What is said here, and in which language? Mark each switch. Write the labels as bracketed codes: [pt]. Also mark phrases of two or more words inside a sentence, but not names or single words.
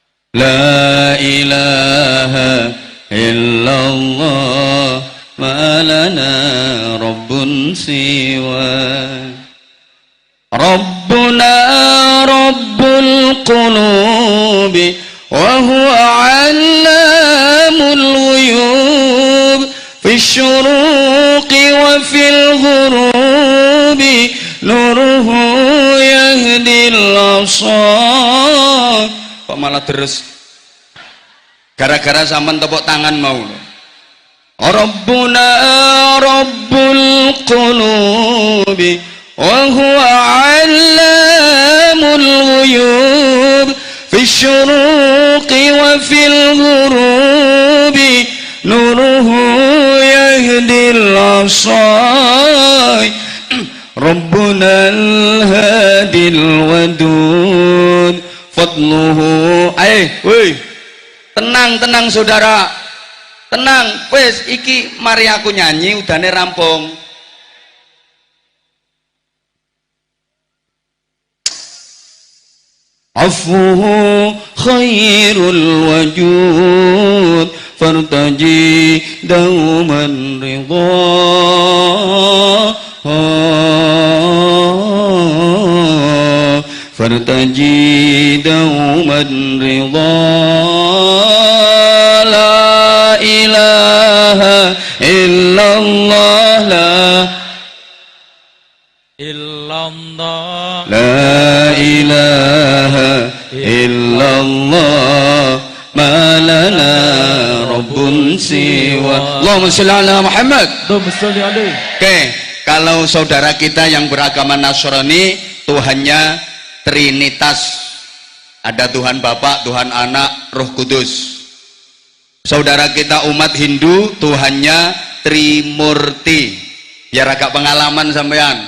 [ar] لا إله إلا الله ما لنا رب سوى ربنا رب القلوب وهو علام الغيوب في الشروق وفي الغروب نوره يهدي الأثر. [jv] Kok malah terus gara-gara sampean tepuk tangan mau [ar] ربنا رب القلوب وهو علام الغيوب في الشروق وفي الغروب نوره يهدي الأثر ربنا الهادي الودود فضله. [id] Woi, tenang saudara, tenang. [jv] Wes iki mari aku nyanyi udane rampung. [ar] عفوه خير الوجود فارتج دوما رضا فارتج دوما رضا لا إله إلا الله لا إلا الله لا إله إلا الله ما لنا رب سوى اللهم صل على محمد. اللهم صل عليه. [id] Oke, kalau saudara kita yang beragama Nasrani Tuhannya Trinitas, ada Tuhan Bapa, Tuhan Anak, Roh Kudus. Saudara kita umat Hindu Tuhannya Trimurti, biar agak pengalaman sampean.